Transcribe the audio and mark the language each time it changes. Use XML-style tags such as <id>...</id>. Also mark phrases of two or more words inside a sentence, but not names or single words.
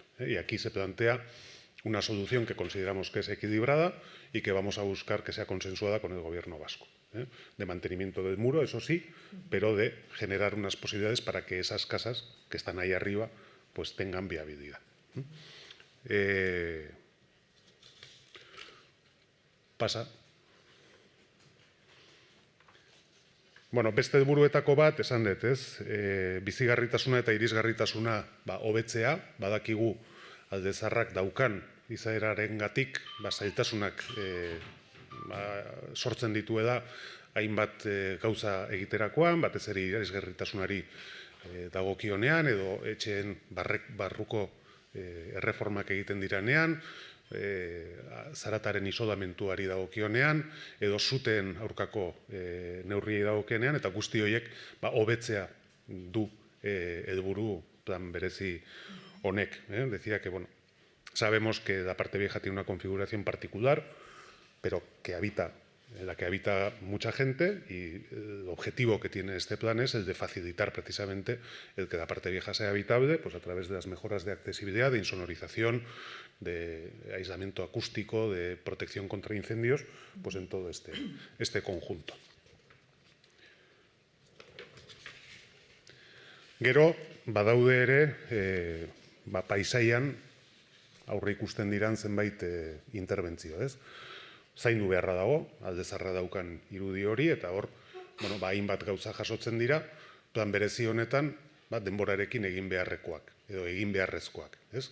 <es>Y aquí se plantea una solución que consideramos que es equilibrada y que vamos a buscar que sea consensuada con el Gobierno vasco. de mantenimiento del muro, eso sí, pero de generar unas posibilidades para que esas casas que están ahí arriba pues tengan viabilidad. Pasa.</es> <eu>Bueno, beste helburuetako bat, esan dut, ez? Bizigarritasuna eta irisgarritasuna hobetzea, badakigu alde zaharrak daukan izaerarengatik zailtasunak sortzen dituela hainbat gauza egiterakoan, batez ere irisgarritasunari dagokionean edo etxeen barruko erreformak egiten diranean, zarataren isolamentuari dagokionean edo suteen aurkako neurriei dagokionean, eta guzti horiek hobetzea du helburu plan berezi honek.</eu> <es>Decía que, bueno, sabemos que la parte vieja tiene una configuración particular, pero que habita, en la que habita mucha gente, y el objetivo que tiene este plan es el de facilitar precisamente el que la parte vieja sea habitable, pues a través de las mejoras de accesibilidad, de insonorización, de aislamiento acústico, de protección contra incendios, pues en todo este conjunto.</es> <eu>Gero, badaude ere, paisaian aurre ikusten diran zenbait interbentzio, ez? Zaindu beharra dago, alde zaharra daukan irudi hori, eta hor, hainbat gauza jasotzen dira, plan berezi honetan, denborarekin egin beharrekoak, edo egin beharrezkoak, ez?</eu>